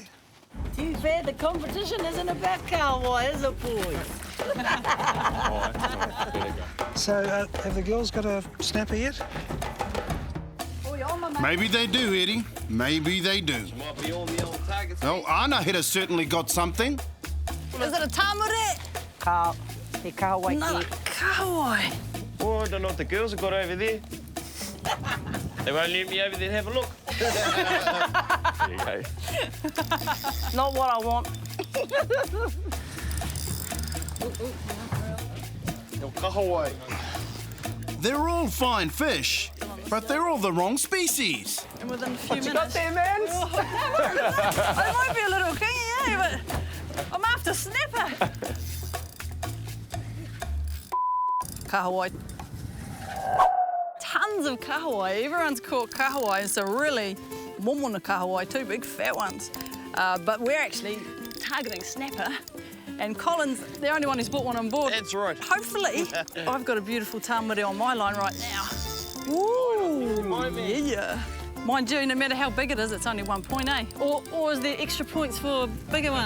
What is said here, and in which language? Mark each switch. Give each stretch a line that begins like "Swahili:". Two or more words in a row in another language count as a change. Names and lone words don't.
English: Too bad the competition isn't about kahawai, is it, boys? So, have the girls got a snapper yet? Maybe they do, Eddie. Maybe they do. Oh, Anahita certainly got something. Is it a tamure?
Māori: He kahawai
English: No, kahawai. Oh, I don't know what the girls have got over there. They won't let me over there and have a look. There you go. Not what I want. Kahawai. They're all fine fish, but they're all the wrong species. And within a few minutes. Got there, man? I might be a little kingy, but I'm after snapper. Kahawai. Tons of kahawai. Everyone's caught kahawai. It's a really
Māori: momona kahawai
English: too, big fat ones. But we're actually targeting snapper. And Colin's the only one who's brought one on board. That's right. Hopefully, I've got a beautiful tamure on my line right now. Ooh, yeah. Mind you, no matter how big it is, it's only 1 point, eh? Or is there extra points for bigger ones?